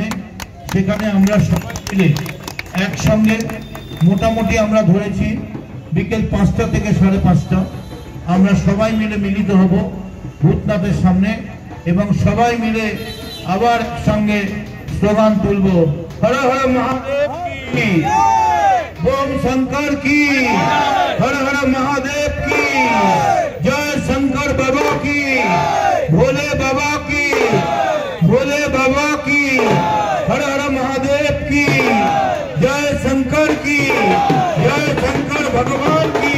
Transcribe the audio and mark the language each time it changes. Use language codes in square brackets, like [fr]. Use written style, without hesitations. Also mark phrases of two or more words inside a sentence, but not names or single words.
[bn] সেখানে আমরা সবাই মিলে একসঙ্গে মোটামুটি আমরা ধরেছি বিকেল 5টা থেকে 5:30 আমরা সবাই মিলে মিলিত হব ভূতনাথের সামনে এবং সবাই মিলে আবার সঙ্গে স্লোগান তুলব, [hi] हर हर महादेव की, बोम शंकर की, हर हर महादेव की, जय शंकर बाबा की, भोले बाबा की, भोले बाबा की, हर हर महादेव की, जय शंकर की, जय शंकर भगवान